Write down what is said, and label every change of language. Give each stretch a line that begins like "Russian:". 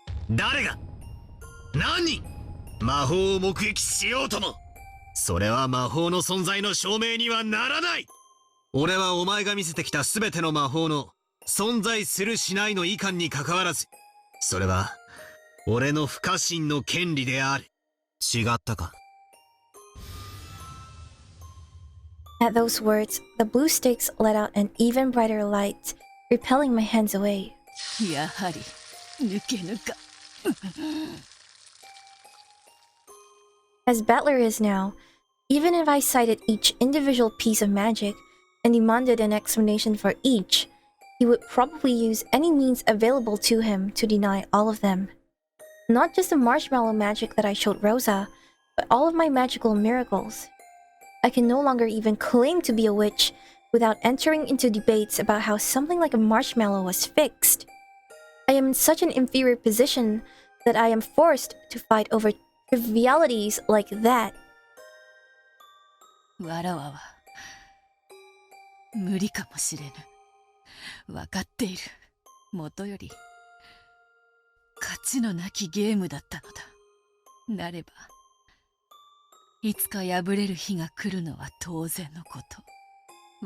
Japanese: 誰が何人魔法を目撃しようともそれは魔法の存在の証明にはならない。俺はお前が見せてきた全ての魔法の存在するしないの意見にかかわらず、それは俺の不可侵の権利である。違ったか。
English: At those words, the blue stakes let out an even brighter light, repelling my hands away.
Japanese: やはり抜けぬか。
English: As Battler is now, even if I cited each individual piece of magic and demanded an explanation for each, he would probably use any means available to him to deny all of them. Not just the marshmallow magic that I showed Rosa, but all of my magical miracles. I can no longer even claim to be a witch without entering into debates about how something like a marshmallow was fixed. I am in such an inferior position that I am forced to fight over trivialities like that.
Japanese: わらわは無理かもしれぬ。分かっている。もとより勝ちのなきゲームだったのだ。なればいつか敗れる日が来るのは当然のこと。